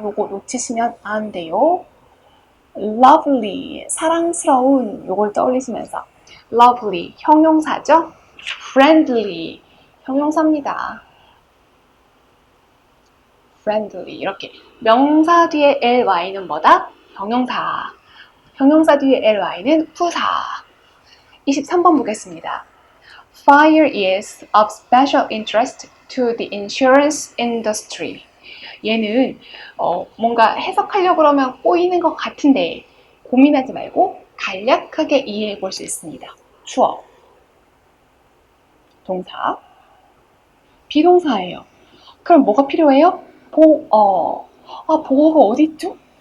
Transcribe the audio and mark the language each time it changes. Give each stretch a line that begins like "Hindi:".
Korean: 요거 놓치시면 안 돼요. lovely, 사랑스러운 요걸 떠올리시면서 lovely, 형용사죠? friendly, 형용사입니다. friendly 이렇게 명사 뒤에 ly는 뭐다? 형용사. 형용사 뒤에 ly는 부사. 23번 보겠습니다.
English: Fire is of special interest to the insurance industry.
Korean: 얘는 뭔가 해석하려고 그러면 꼬이는 것 같은데 고민하지 말고 간략하게 이해해 볼 수 있습니다. 주어, 동사, 비동사예요. 그럼 뭐가 필요해요? 보어. 보어가 어디 있죠?